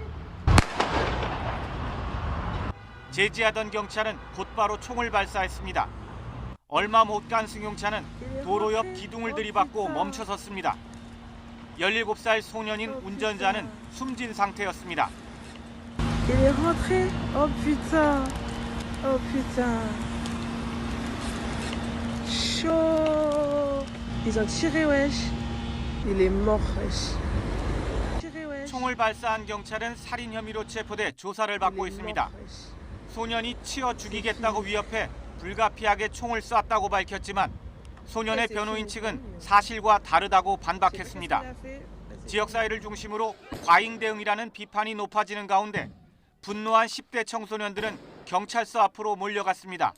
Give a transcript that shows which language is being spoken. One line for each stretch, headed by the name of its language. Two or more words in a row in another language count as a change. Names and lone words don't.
Korean: 제지하던 경찰은 곧바로 총을 발사했습니다. 얼마 못 간 승용차는 도로 옆 기둥을 들이받고 멈춰섰습니다. 17살 소년인 운전자는 숨진 상태였습니다.
French: Il est rentré. Oh putain. Oh putain. Chaud. Ils ont tiré wesh. Il est mort wesh.
Korean: 총을 발사한 경찰은 살인 혐의로 체포돼 조사를 받고 있습니다. 소년이 치어 죽이겠다고 위협해 불가피하게 총을 쐈다고 밝혔지만 소년의 변호인 측은 사실과 다르다고 반박했습니다. 지역사회를 중심으로 과잉 대응이라는 비판이 높아지는 가운데 분노한 10대 청소년들은 경찰서 앞으로 몰려갔습니다.